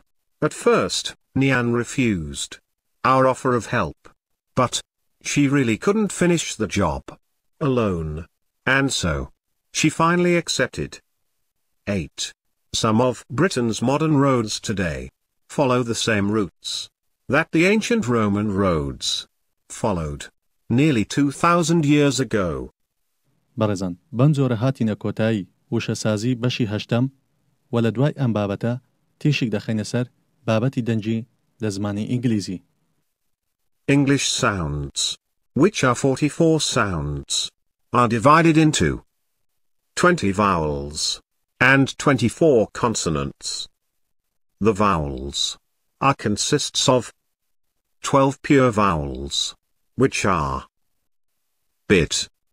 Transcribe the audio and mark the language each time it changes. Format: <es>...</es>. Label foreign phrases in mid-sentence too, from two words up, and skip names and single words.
<en>At first, Nian refused our offer of help, but she really couldn't finish the job alone, and so she finally accepted. 8. Some of Britain's modern roads today follow the same routes that the ancient Roman roads followed nearly 2,000 years ago.</en> <ckb>بەڕێزان بەم جۆرە هاتینە کۆتایی وشەسازی بەشی هەشتم و لە دوای ئەم بابەتە تێشێک دەخەینە سەر بابەتی دەنجی لە زمانی ئینگلیزی.</ckb> <en>English sounds which are 44 sounds, are divided into 20 vowels and 24 consonants. The vowels consists of 12 pure vowels, which are bit,</en>